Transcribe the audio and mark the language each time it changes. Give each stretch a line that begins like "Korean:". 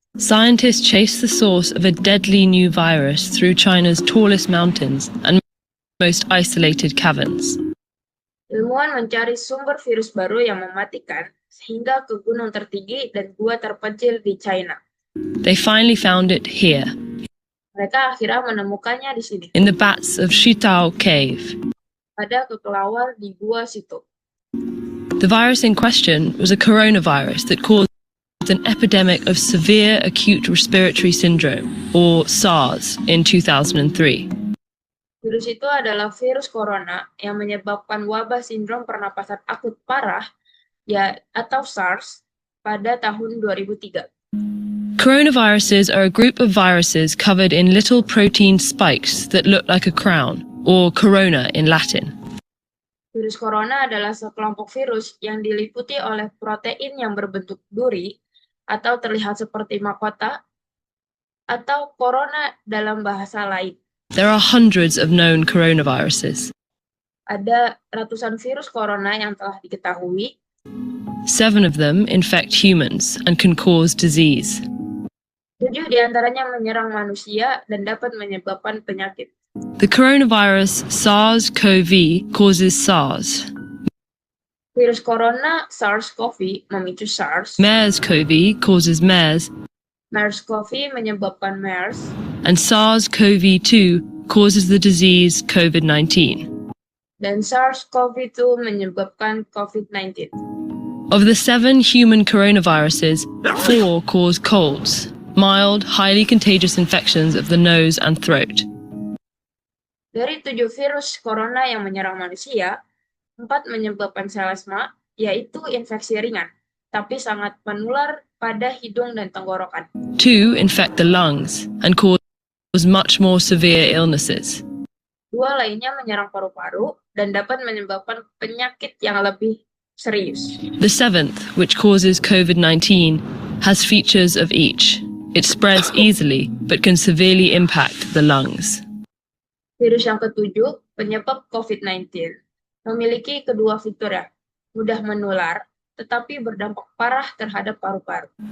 English: scientists chased the source of a deadly new virus through China's tallest mountains and most isolated caverns.
Indonesian: ilmuwan mencari sumber virus baru yang mematikan sehingga ke gunung tertinggi dan gua terpencil di China.
English: They finally found it here,
Indonesian: Mereka akhirnya menemukannya di sini,
English: in the bats of Shitao Cave.
Indonesian: pada kekelawar di gua situ.
English: The virus in question was a coronavirus that caused an epidemic of severe acute respiratory syndrome, or SARS, in 2003.
Indonesian: Virus itu adalah virus corona yang menyebabkan wabah sindrom pernapasan akut parah, atau SARS, pada tahun 2003.
English: Coronaviruses are a group of viruses covered in little protein spikes that look like a crown, or corona in Latin.
Indonesian: Virus corona adalah sekelompok virus yang diliputi oleh protein yang berbentuk duri atau terlihat seperti mahkota, atau corona dalam bahasa lain.
English: There are hundreds of known coronaviruses.
Indonesian: Ada ratusan virus corona yang telah diketahui.
English: 7 of them infect humans and can cause disease.
Indonesian: 7 diantaranya menyerang manusia dan dapat menyebabkan penyakit.
English: The coronavirus SARS-CoV causes SARS.
Indonesian: Virus corona SARS-CoV memicu SARS,
English: MERS-CoV causes MERS,
Indonesian: MERS-CoV menyebabkan MERS,
English: and SARS-CoV-2 causes the disease COVID-19.
Indonesian: dan SARS-CoV-2 menyebabkan COVID-19.
English: Of the 7 human coronaviruses, 4 cause colds, mild, highly contagious infections of the nose and throat.
Indonesian: Dari 7 virus corona yang menyerang manusia, 4 menyebabkan selesma, yaitu infeksi ringan, tapi sangat menular pada hidung dan tenggorokan.
English: 2 infect the lungs and cause much more severe illnesses.
Indonesian: 2 lainnya menyerang paru-paru dan dapat menyebabkan penyakit yang lebih serius.
English: The 7th, which causes COVID-19, has features of each. It spreads easily, but can severely impact the lungs.
Indonesian: Virus yang ketujuh, penyebab COVID-19, memiliki kedua fitur ya, mudah menular, tetapi berdampak parah terhadap paru-paru.